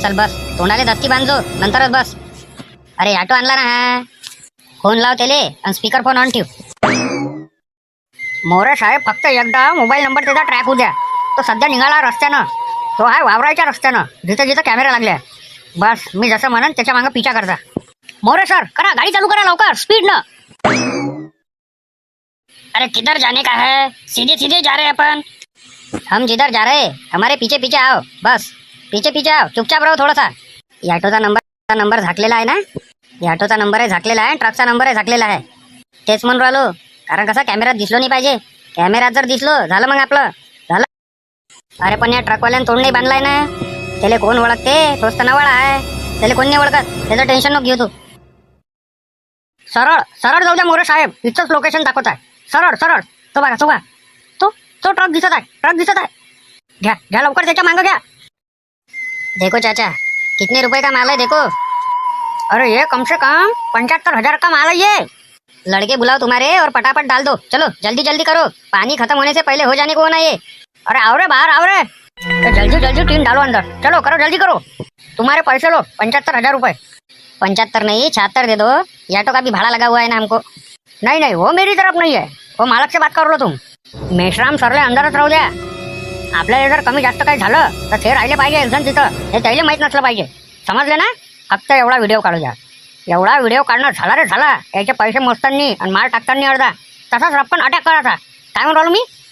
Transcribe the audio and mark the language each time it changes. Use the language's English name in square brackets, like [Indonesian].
[Marathi] चल बस, तोंडाले दस्ती बांधजो, नंतरच बस. अरे ऑटो आणला ना हा, फोन लाव त्याले आणि स्पीकर फोन ऑन ठेव. मोरे साहेब फक्त एकदा मोबाईल नंबर त्याचा ट्रॅक होऊ द्या. तो सध्या निघाला रस्त्यानं, तो आहे वावराच्या रस्त्यानं, जिथं जिथं कॅमेरा लागल्या. बस मी जसं म्हणन त्याच्या मागं पिछा करता. मोरे सर करा, गाडी चालू करा लवकर, स्पीड न. [Hindi] अरे किधर जाने का है, सीधे सीधे जा रहे हैं अपन. हम जिधर जा रहे हमारे पीछे पीछे आओ. बस पीछे पीछे आओ, चुपचाप रहो थोडासा. [Marathi] या ऑटोचा नंबर झाकलेला आहे ना, या ऑटोचा नंबर आहे झाकलेला आहे, ट्रकचा नंबर आहे झाकलेला आहे. तेच म्हणून राहिलो, कारण कसं कॅमेऱ्यात दिसलो नाही पाहिजे. कॅमेऱ्यात जर दिसलो झालं मग आपलं झालं. अरे पण या ट्रकवाल्यानं तोंड नाही बांधलाय ना, त्याला कोण ओळखते? तोच तर नवाळा आहे, त्याला कोण नाही ओळखत. त्याचं टेन्शन नको घेऊ तू. सरळ सरळ जाऊ द्या मोरे साहेब, इथंच लोकेशन दाखवत आहे. सरळ सरळ, तो बघा तो ट्रक दिसत आहे, ट्रक दिसत आहे. घ्या घ्या लवकर, त्याच्या मागं घ्या. [Hindi] देखो चाचा, कितने रुपए का माल है देखो. अरे ये कम से कम 75,000 का माल है ये. लड़के बुलाओ तुम्हारे और फटाफट डाल दो. चलो जल्दी जल्दी करो, पानी खत्म होने से पहले हो जाने को होना ये. अरे आओ रे बाहर आओ रे, तो जल्दी जल्दी टीम डालो अंदर. चलो करो जल्दी करो. तुम्हारे पैसे लो 75,000 रुपए. 75 नहीं 76 दे दो. ये ऑटो का भी भाड़ा लगा हुआ है ना हमको. नहीं वो मेरी तरफ नहीं है, वो मालक से बात कर लो तुम. [Marathi] मेश्राम सरले अंदरच राहू द्या. आपल्याला जर कमी जास्त काही झालं तर ते राहिले पाहिजे एकजण तिथं, हे त्याला माहीत नसलं पाहिजे. समजले ना? फक्त एवढा व्हिडिओ काढू द्या. एवढा व्हिडिओ काढणं झाला रे झाला. याचे पैसे मोजताना आणि माल टाकताना अर्धा, तसाच रप्पन अटॅक करायचा. काय म्हणून राहिलो मी?